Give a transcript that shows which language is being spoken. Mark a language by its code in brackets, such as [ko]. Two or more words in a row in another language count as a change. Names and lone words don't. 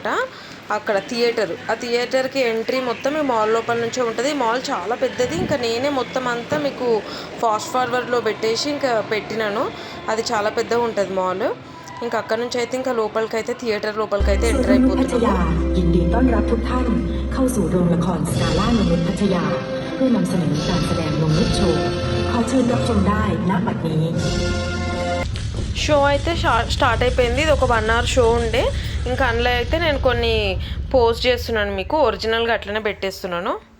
[te] అక్కడ ఆ థియేటర్కి ఎంట్రీ మొత్తం ఈ మాల్ లోపల నుంచే ఉంటుంది. ఈ మాల్ చాలా పెద్దది. ఇంకా నేనే మొత్తం అంతా మీకు [en] fast forwardలో [te] పెట్టేసి ఇంకా పెట్టినాను. అది చాలా పెద్దగా ఉంటుంది మాల్. ఇంకా అక్కడ నుంచి అయితే ఇంకా లోపలికైతే థియేటర్ లోపలికైతే ఎంటర్ అయిపోతున్నాము. [th] ยินดีต้อนรับทุกท่านเข้าสู่โรงละครสกาล่านงนุษย์พัทยาเพื่อนำเสนอการแสดงนงนุษย์โชว์ขอเชิญรับชมได้ณบัดนี้. [te] షో అయితే స్టార్ట్ అయిపోయింది. ఇది ఒక 1 hour షో ఉండే. ఇంకా అందులో అయితే నేను కొన్ని పోస్ట్ చేస్తున్నాను, మీకు ఒరిజినల్గా అట్లనే పెట్టేస్తున్నాను.